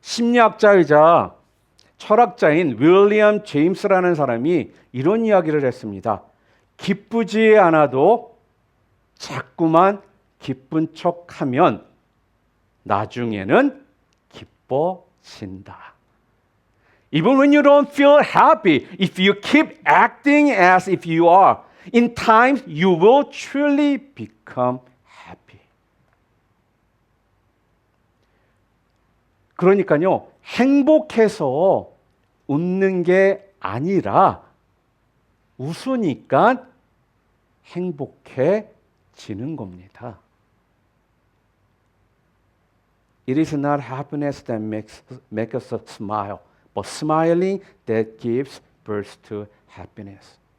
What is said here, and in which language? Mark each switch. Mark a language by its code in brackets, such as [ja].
[ko] 심리학자이자 철학자인 윌리엄 제임스라는 사람이 이런 이야기를 했습니다. 기쁘지 않아도 자꾸만 기쁜 척하면 나중에는 기뻐진다. [en] Even when you don't feel happy, if you keep acting as if you are, in time you will truly become happy. [ko] 그러니까요, 행복해서 웃는 게 아니라 웃으니까 행복해지는 겁니다. [en] It is not happiness that makes us smile, but smiling that gives birth to happiness.